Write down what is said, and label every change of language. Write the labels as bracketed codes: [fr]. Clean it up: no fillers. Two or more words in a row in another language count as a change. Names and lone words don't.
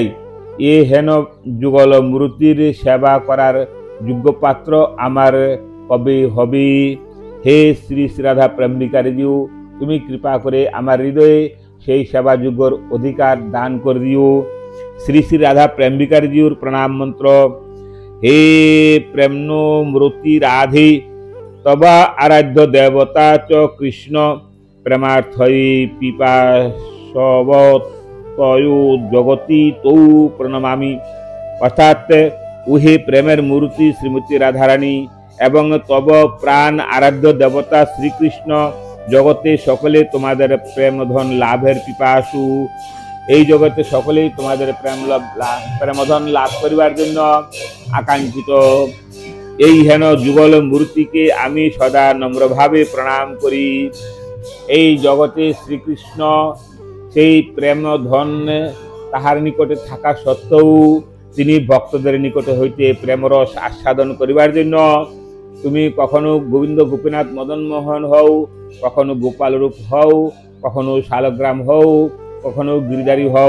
[bn] এ হেন যুগল মূর্তির সেবা করার যোগ্য পাত্র আমার কবে হবে। হে শ্রী শ্রী রাধা প্রেম ভিখারীজিউ, তুমি কৃপা করে আমার হৃদয়ে সেই সেবা যোগ্যর অধিকার দান করে দিও। শ্রী শ্রী রাধা প্রেম ভিখারীজিউর প্রণাম মন্ত্র। [sa] हे प्रेम्नो मृति राधे तव आराध्य देवता च कृष्ण प्रेमार्थये पिपासवतयो जगति तौ प्रणमामि। [bn] অর্থাৎ উহে প্রেমের মূর্তি শ্রীমতী রাধারানী এবং তব প্রাণ আরাধ্য দেবতা শ্রীকৃষ্ণ জগতে সকলে তুমহারে প্রেম ধন লাভের পিপাসু। এই জগতে সকলেই তোমাদের প্রেমধন লাভ করিবার জন্য আকাঙ্ক্ষিত। এই হেন যুগল মূর্তিকে আমি সদা নম্রভাবে প্রণাম করি। এই জগতে শ্রীকৃষ্ণ সেই প্রেম ধন তাহার নিকটে থাকা সত্ত্বেও তিনি ভক্তদের নিকটে হইতে প্রেমরস আস্বাদন করিবার জন্য তুমি কখনো গোবিন্দ গোপীনাথ মদন মোহন হও, কখনো গোপাল রূপ হও, কখনো শালগ্রাম হও, কখনো গিরিধারী হও।